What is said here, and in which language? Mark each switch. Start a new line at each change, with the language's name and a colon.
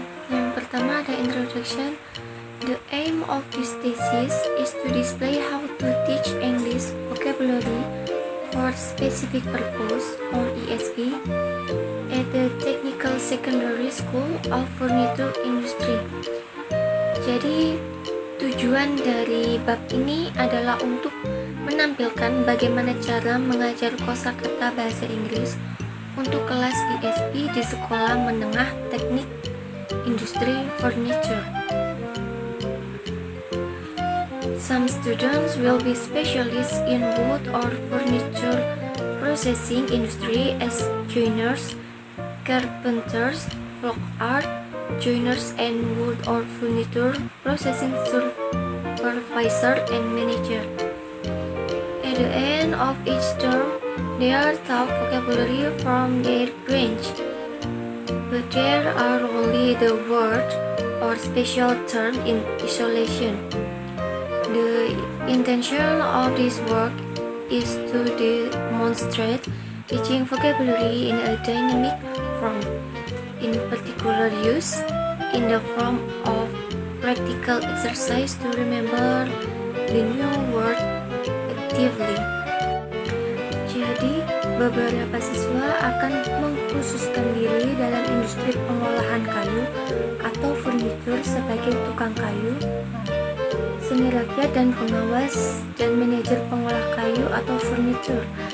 Indonesian: Yang pertama ada
English: introduction. The aim of this thesis is to display how to teach English vocabulary for specific purpose or ESP at the Technical Secondary School of Furniture Industry.
Indonesian: Jadi tujuan dari bab ini adalah untuk menampilkan bagaimana cara mengajar kosakata bahasa Inggris untuk kelas ESP di Sekolah Menengah Teknik Industri Furniture.
English: Some students will be specialists in wood or furniture processing industry as joiners, carpenters, flock art, joiners, and wood or furniture processing supervisor and manager. At the end of each term, they are taught vocabulary from their branch, but there are only the word or special term in isolation. The intention of this work is to demonstrate teaching vocabulary in a dynamic form, in particular use in the form of practical exercise to remember the new word actively.
Indonesian: Jadi, beberapa siswa akan mengkhususkan diri dalam industri pengolahan kayu atau furnitur sebagai tukang kayu, seni rakyat dan pengawas, dan manajer pengolah kayu atau furnitur.